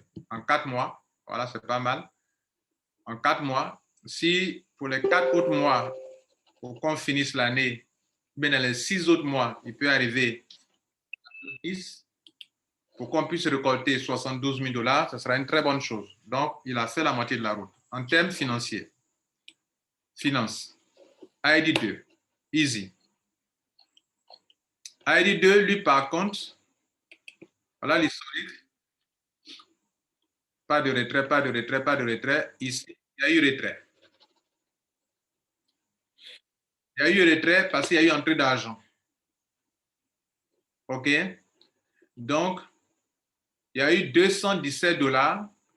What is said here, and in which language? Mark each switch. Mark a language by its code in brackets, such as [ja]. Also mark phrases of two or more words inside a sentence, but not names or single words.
[fr] En 4 mois, voilà, c'est pas mal. En 4 mois, si pour les 4 autres mois, pour qu'on finisse l'année, mais dans les 6 autres mois, il peut arriver à 10 pour qu'on puisse récolter 72 000 $, ce sera une très bonne chose. Donc, il a fait la moitié de la route. En termes financiers, finance, ID2, easy. ID2, lui, par contre, voilà l'historique. Pas de retrait, pas de retrait, pas de retrait. Ici, il y a eu retrait. Il y a eu retrait parce qu'il y a eu entrée d'argent. OK? Donc, il y a eu 217 $.